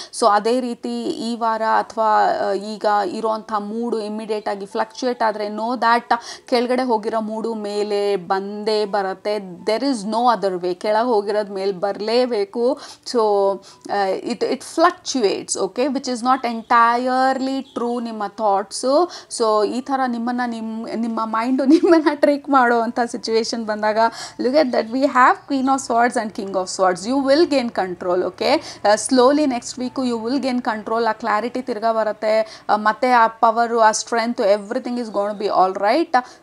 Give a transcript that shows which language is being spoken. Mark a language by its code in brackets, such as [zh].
[kn] So ಅದೇ ರೀತಿ ಈ ವಾರ ಅಥವಾ ಈಗ ಇರೋವಂಥ ಮೂಡು ಇಮಿಡಿಯೇಟಾಗಿ ಫ್ಲಕ್ಚುಯೇಟ್ ಆದರೆ ನೋ ದ್ಯಾಟ್ ಕೆಳಗಡೆ ಹೋಗಿರೋ ಮೂಡು ಮೇಲೆ ಬಂದೇ ಬರುತ್ತೆ. [en] there is no other way, [kn] ಕೆಳಗೆ ಹೋಗಿರೋದು ಮೇಲೆ ಬರಲೇಬೇಕು. [en] So it fluctuates, okay, which is not entirely true ನಿಮ್ಮ thoughts. [kn] ಸೊ ಈ ಥರ ನಿಮ್ಮ ಮೈಂಡು ನಿಮ್ಮನ್ನು ಟ್ರಿಕ್ ಮಾಡುವಂಥ ಸಿಚುವೇಶನ್ ಬಂದಾಗ [en] look at that, we have Queen of Swords and King of Swords. You will gain control, okay? Slowly next week you will gain control. [kn] ಆ clarity ತಿರ್ಗಾ ಬರುತ್ತೆ, ಮತ್ತೆ ಆ ಪವರು, ಆ strength, [en] Everything is gonna be all right.